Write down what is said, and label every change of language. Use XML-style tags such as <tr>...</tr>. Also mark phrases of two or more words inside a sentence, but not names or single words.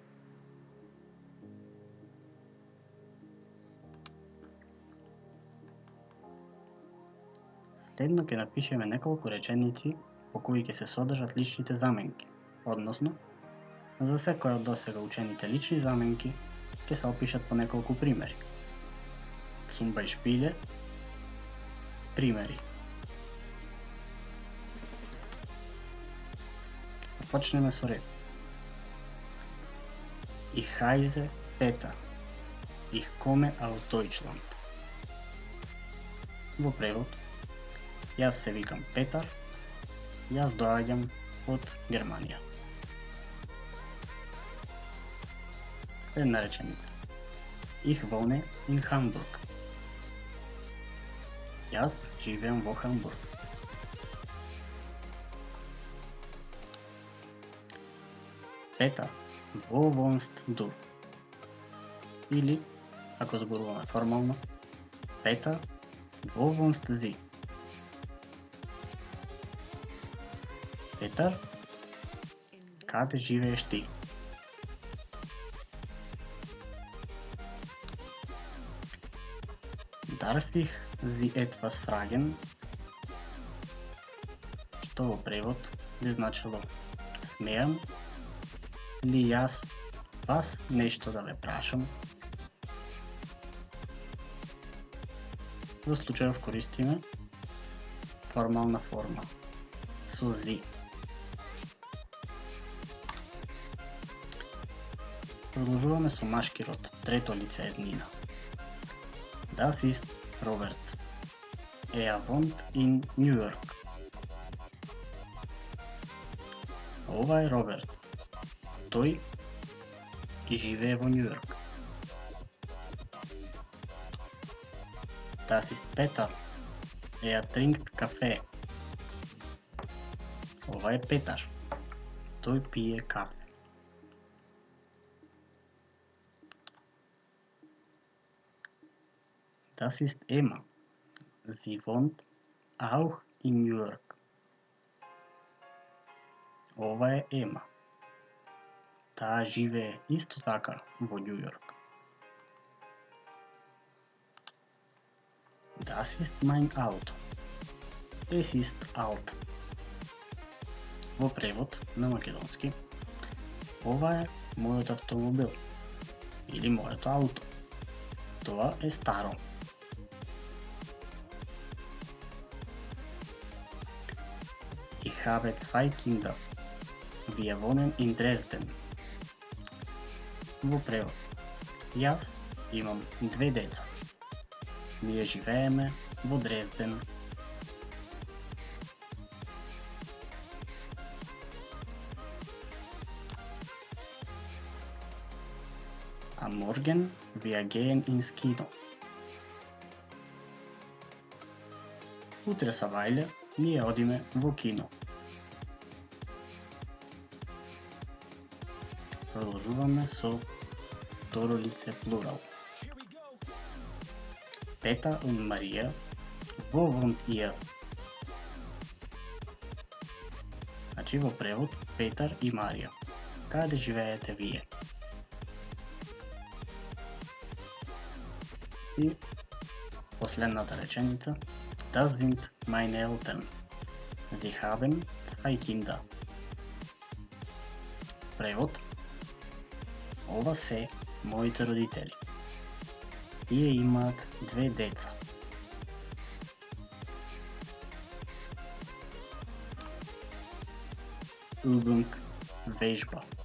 <mk>Следно ќе напишеме неколку реченици по кои ќе се содржат личните заменки, односно, за секоја од досега учените лични заменки ќе се опишат по неколку примери.</mk> <de>Zum Beispiel,</de> <mk>примери. Почнеме со ред.</mk> <de>Ich heiße Peter. Ich komme aus Deutschland.</de> <mk>Во превод, јас се викам Петар, јас доаѓам од Германија. Следна реченица.</mk> <de>Ich wohne in Hamburg.</de> <mk>Јас живеам во Хамбург. Пета,</mk> <de>wo wohnst du?</de> <mk>Или, ако зборуваме формално, Пета,</mk> <de>wo wohnst sie?</de> <mk>Петар, каде живееш ти?</mk> <de>Darf ich Sie etwas fragen?</de> <mk>Што во превод би значило смеам ли јас вас нешто да ве прашам? Во случајов користиме формална форма со зи. Продолжуваме со машки род, трето лице еднина.</mk> <de>Das ist Robert. Wohnt in New York.</de> <mk>Ова е Роберт. Тој и живее во Нью Йорк.</mk> <de>Das ist Peter. Trinkt Kaffee.</de> <mk>Ова е Петар. Тој пие кафе.</mk> <de>Das ist Emma. Sie wohnt auch in New York.</de> <mk>Ова е Ема. Таа живее исто така во Нью Йорк.</mk> <de>Das ist mein Auto. Es ist alt.</de> <mk>Во превод на македонски, ова е мојот автомобил или моето ауто. Тоа е старо.</mk> <de>Ich habe 2 Kinder. Wir wohnen in Dresden.</de> <mk>Во превод, јас имам 2 деца. Ние живееме во Дрезден.</mk> <de>Am Morgen wir gehen ins Kino.</de> <mk>Утре савајле ние одиме во кино. Продолжуваме со второ лице плурал. Пета и Марија,</mk> <de>wo wohnt ihr?</de> <mk>Значи во превод Петар и Марија. Каде живеете вие? И последната реченица.</mk> <de>Das sind meine Eltern. Sie haben 2 Kinder.</de> <mk>Превод. Ова се моите родители. Тие имаат 2 деца. Übung, вежба.</mk>